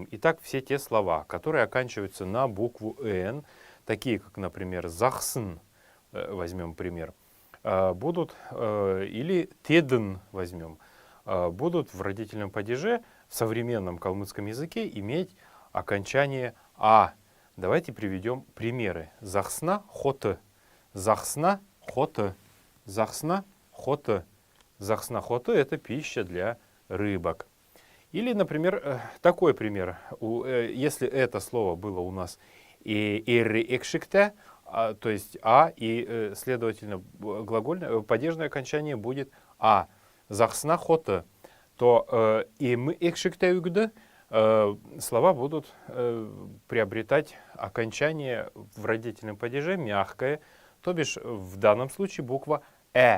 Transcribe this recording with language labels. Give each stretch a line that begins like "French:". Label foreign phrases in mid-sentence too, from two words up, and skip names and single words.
Russian: Итак, все те слова, которые оканчиваются на букву «н», такие как, например, «захсн», возьмем пример, будут, или «тедн» возьмем, будут в родительном падеже в современном калмыцком языке иметь окончание «а». Давайте приведем примеры.
Kalmyk: «Захсна хоты», «захсна хоты», «захсна хоты». «Захсна хоты» —
Russian: это пища для рыбок. Или, например, такой пример. Если это слово было у нас
Kalmyk: «эрри экшикте»,
Russian: то есть «а», и, следовательно, глагольное, падежное окончание будет «а».
Kalmyk: «Захсна хоты»,
Russian: то
Kalmyk: «им экшикте югды»
Russian: слова будут приобретать окончание в родительном падеже мягкое, то бишь в данном случае буква «э».